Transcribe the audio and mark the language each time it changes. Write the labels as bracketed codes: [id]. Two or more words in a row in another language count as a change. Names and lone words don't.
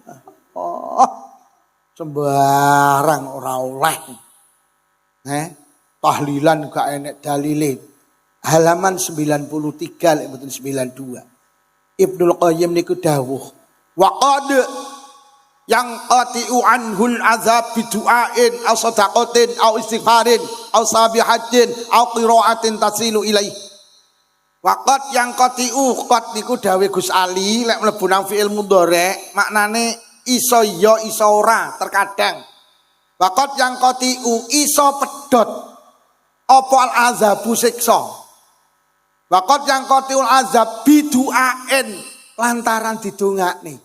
[jv] Oh, sembarang ora oleh. Tahlilan gak enek dalile. Halaman 93 lek mboten 92. [ar] Ibnul Qayyim [jv] niku dawuh, [ar] وقد ينقطع عنه العذاب بدعاء أو صدقة أو استغفار أو تسبيحة أو قراءة تصل إليه. وقد ينقطع [jv] qat niku dawe Gus Ali lek mlebu nang [ar] فعل مضارع [jv] maknane iso ya iso ora terkadang. [ar] وقد ينقطع [jv] iso pedhot apa [ar] العذاب [jv] siksa. [ar] وقد ينقطع العذاب بدعاء [jv] lantaran didongakne.